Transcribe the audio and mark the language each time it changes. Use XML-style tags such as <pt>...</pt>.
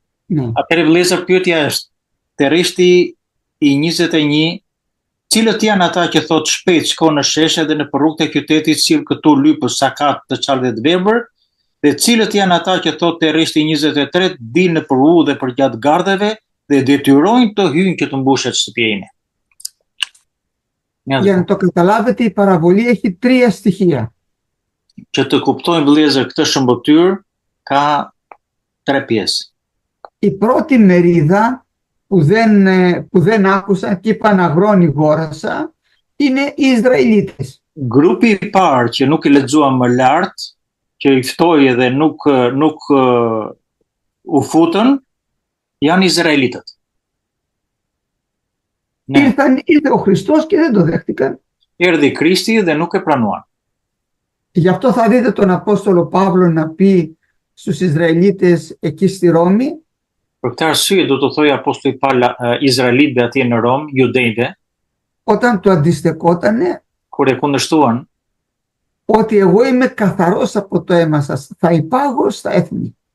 <sq>Atëherë vëllezër, pyetja është, te rreshti i 21, cilët janë ata që thot shpejt shko në sheshe dhe në rrugët e qytetit, sill këtu lypës, sakat, të çallë dhe të verbër, dhe cilët janë ata që thot te rreshti 23, dil në rrugë dhe përgjat gardheve dhe detyrojnë të hyjnë që të mbushet shtëpia ime.</sq> <el>Για να το καταλάβετε, η παραβολή έχει τρία στοιχεία.</el> <sq>Që të kuptojmë vëllezër, këtë shëmbëtyr ka tre pjesë.</sq> <el>Η πρώτη μερίδα που δεν άκουσαν και είπαν αγρόνι γόρασα είναι οι Ισραηλίτες.</el> <sq>Grupi i parë që nuk i lexuam më lart, që i ftoi dhe nuk u futën, janë Izraelitët.</sq> <el>Ήρθε ο Χριστός και δεν το δέχτηκαν.</el> <sq>Erdhi Krishti dhe nuk e pranuan.</sq> <el>Γι' αυτό θα δείτε τον Απόστολο Παύλο να πει στους Ισραηλίτες εκεί στη Ρώμη.</el> <sq>Për këtë arsye do të thojë apostulli Paul izraelitëve atje në Rom, judejve,</sq> <el>όταν του αντιστεκότανε,</el> <sq>kur e kundërshtuan,</sq> <el>ότι εγώ είμαι καθαρός από το αίμα σας, θα υπάγω στα έθνη.</el>